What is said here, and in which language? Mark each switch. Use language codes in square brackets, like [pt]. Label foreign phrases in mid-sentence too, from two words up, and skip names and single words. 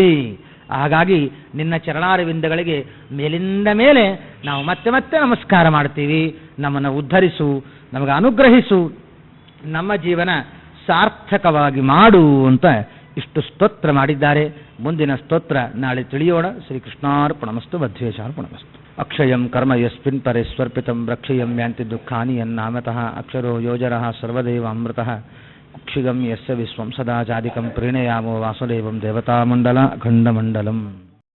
[kn] ಹಾಗಾಗಿ ನಿನ್ನ ಚರಣಾರವಿಂದಗಳಿಗೆ ಮೇಲಿಂದ ಮೇಲೆ ನಾವು ಮತ್ತೆ ಮತ್ತೆ ನಮಸ್ಕಾರ ಮಾಡ್ತೀವಿ. ನಮ್ಮನ್ನು ಉದ್ಧರಿಸು, ನಮಗೆ ಅನುಗ್ರಹಿಸು, ನಮ್ಮ ಜೀವನ ಸಾರ್ಥಕವಾಗಿ ಮಾಡು ಅಂತ ಇಷ್ಟು ಸ್ತೋತ್ರ ಮಾಡಿದ್ದಾರೆ. ಮುಂದಿನ ಸ್ತೋತ್ರ ನಾಳೆ ತಿಳಿಯೋಣ. [sa] ಶ್ರೀಕೃಷ್ಣಾರ್ಪಣಮಸ್ತು, ಮಧ್ವೇಶಾರ್ಪಣಮಸ್ತು. ಅಕ್ಷಯಂ ಕರ್ಮ ಯಸ್ಮಿನ್ ಪರೆ ಸ್ವರ್ಪಿತಂ ರಕ್ಷಯಂ ಯಾಂತಿ ದುಃಖಾನಿ ಯನ್ನಾಮತಃ ಅಕ್ಷರೋ ಯೋಜರಃ ಸರ್ವದೇವ ಅಮೃತಃ ಕುಕ್ಷಿಗಂ ಯಸ್ಯ ವಿಶ್ವಂ ಸದಾ ಜಾದಿಕಂ ಪ್ರೀಣಯಾಮೋ ವಾಸುದೇವಂ ದೇವತಾಮಂಡಲ ಅಖಂಡಮಂಡಲಂ.